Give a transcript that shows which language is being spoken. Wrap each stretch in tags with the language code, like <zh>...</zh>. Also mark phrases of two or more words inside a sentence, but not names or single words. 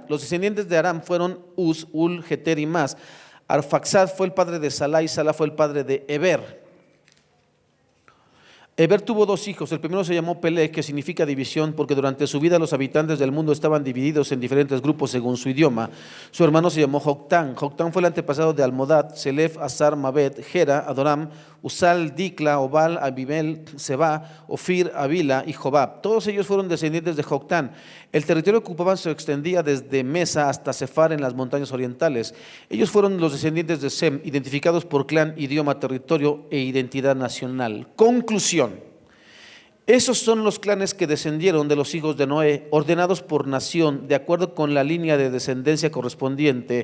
<es>Los descendientes de Aram fueron Uz, Ul, Geter y Mas. Arfaxad fue el padre de Salá y Salá fue el padre de Eber. Eber tuvo dos hijos. El primero se llamó Peleg, que significa división, porque durante su vida los habitantes del mundo estaban divididos en diferentes grupos según su idioma. Su hermano se llamó Joctán. Joctán fue el antepasado de Almodad, Selef, Azar, Mabet, Gera, Adoram, Usal, Dikla, Obal, Abimel, Seba, Ofir, Avila y Jobab. Todos ellos fueron descendientes de Joctán. El territorio que ocupaban se extendía desde Mesa hasta Sefar en las montañas orientales. Ellos fueron los descendientes de Sem, identificados por clan, idioma, territorio e identidad nacional. Conclusión. Esos son los clanes que descendieron de los hijos de Noé, ordenados por nación, de acuerdo con la línea de descendencia correspondiente.</es>